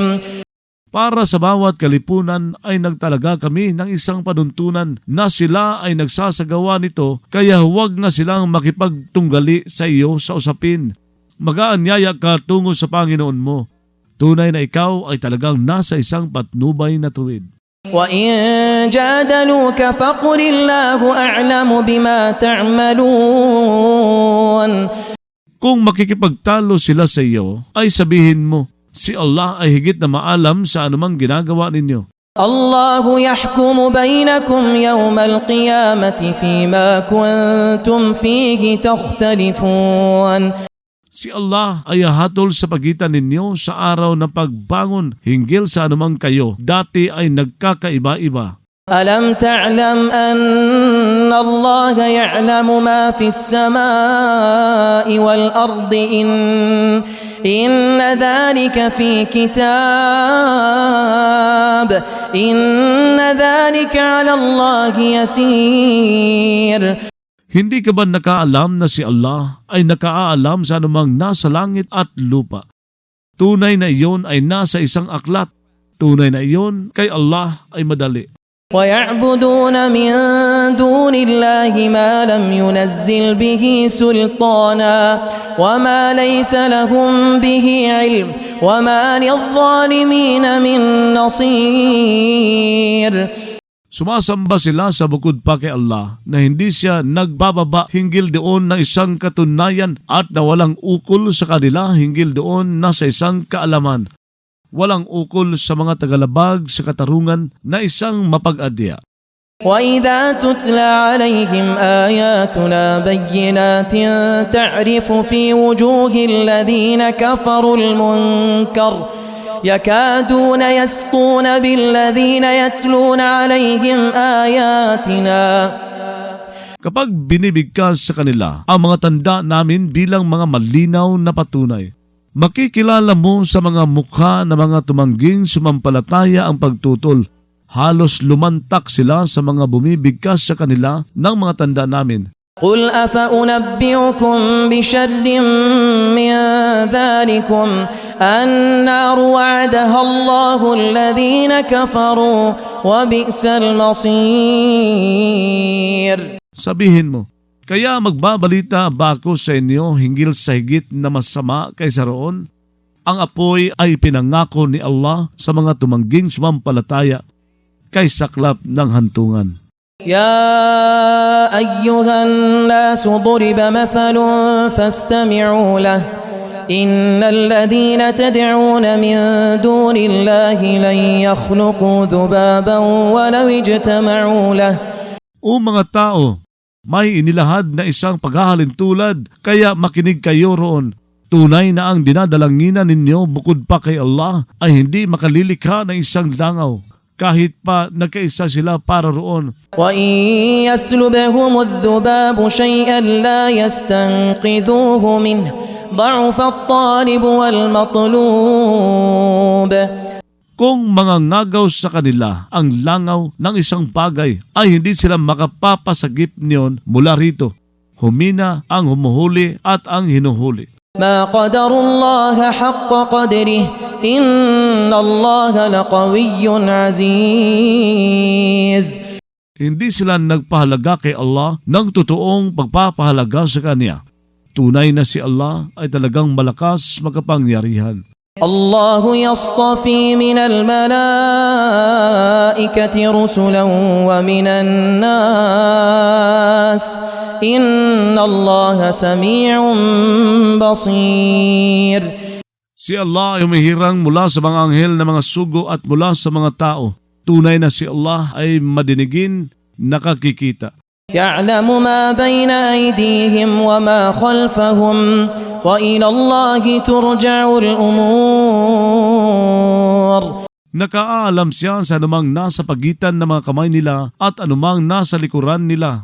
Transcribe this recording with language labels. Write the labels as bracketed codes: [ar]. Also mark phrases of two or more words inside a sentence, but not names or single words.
[tl] Para sa bawat kalipunan ay nagtalaga kami ng isang panuntunan na sila ay nagsasagawa nito, kaya huwag na silang makipagtunggali sa iyo sa usapin. Mag-aanyaya ka tungo sa Panginoon mo. Tunay na ikaw ay talagang nasa isang patnubay na tuwid. [ar] وَإِن جَادَلُوكَ فَقُلِ اللَّهُ أَعْلَمُ بِمَا تَعْمَلُونَ. [tl] Kung makikipagtalo sila sa iyo, ay sabihin mo, si Allah ay higit na maalam sa anumang ginagawa ninyo. [ar] الله يحكم بينكم يوم القيامة فيما كنتم فيه تختلفون. [tl] Si Allah ay hahatol sa pagitan ninyo sa araw ng pagbangon hinggil sa anumang kayo dati ay nagkakaiba-iba. [ar] ألم تعلم أن الله يعلم ما في السماء والأرض إن ذلك في كتاب إن ذلك على الله يسير. [tl] Hindi ka ba nakaalam na si Allah ay nakaalam sa anumang nasa langit at lupa? Tunay na iyon ay nasa isang aklat. Tunay na iyon kay Allah ay madali. [ar] ويعبدون من دون الله ما لم ينزل به سلطانا وما ليس لهم به علم وما للظالمين من نصير. [tl] Sumasamba sila sa bukod pa kay Allah na hindi siya nagbababa hinggil doon ng isang katunayan at na walang ukol sa kanila hinggil doon na sa isang kaalaman. Walang ukol sa mga tagalabag sa katarungan na isang mapag-adya. [ar] وإذا تتلى عليهم آياتنا بينات تعرف في وجوه الذين كفروا المنكر يكادون يسطون بالذين يتلون عليهم آياتنا. [tl] Kapag binibigkas sa kanila ang mga tanda namin bilang mga malinaw na patunay, makikilala mo sa mga mukha ng mga tumangging sumampalataya ang pagtutol. Halos lumantak sila sa mga bumibigkas sa kanila ng mga tanda namin. [ar] قل أفأنبئكم بشر من ذلكم النار وعدها الله الذين كفروا وبئس المصير. [tl] Sabihin mo, kaya magbabalita ba ako sa inyo hinggil sa higit na masama kaysa roon? Ang apoy ay pinangako ni Allah sa mga tumangging sumampalataya kay saklap ng hantungan. [ar] يا أيها الناس ضرب مثل فاستمعوا له إن الذين تدعون من دون الله لن يخلقوا ذبابا ولو اجتمعوا له. [tl] O mga tao, may inilahad na isang paghahalintulad, kaya makinig kayo roon. Tunay na ang dinadalanginan ninyo bukod pa kay Allah ay hindi makalilikha ng isang langaw, kahit pa nagkaisa sila para roon. [ar] وَإِن يَسْلُبْهُمُ الذُّبَابُ شَيْئًا لَا يَسْتَنقِذُوهُ مِنْهُ ضَعُفَ الطَّالِبُ وَالْمَطْلُوبُ. [tl] Kung mangangagaw sa kanila ang langaw ng isang bagay, ay hindi sila makapapasagip niyon mula rito. Humina ang humuhuli at ang hinuhuli. [ar] ما قدر الله حق قدره إن الله لقوي عزيز. [tl] Hindi sila nagpahalaga kay Allah ng totoong pagpapahalaga sa Kanya. Tunay na si Allah ay talagang malakas makapangyarihan. [ar] الله يصطفي من الملائكة رسلا ومن الناس إن الله سميع بصير. [tl] Si Allah ay umihirang mula sa mga anghel na mga sugo at mula sa mga tao. Tunay na si Allah ay madinigin, nakakikita. [ar] يعلم ما بين أيديهم وما خلفهم وإلى الله ترجع الأمور. [tl] Nakaalam siya sa anumang nasa pagitan ng mga kamay nila at anumang nasa likuran nila.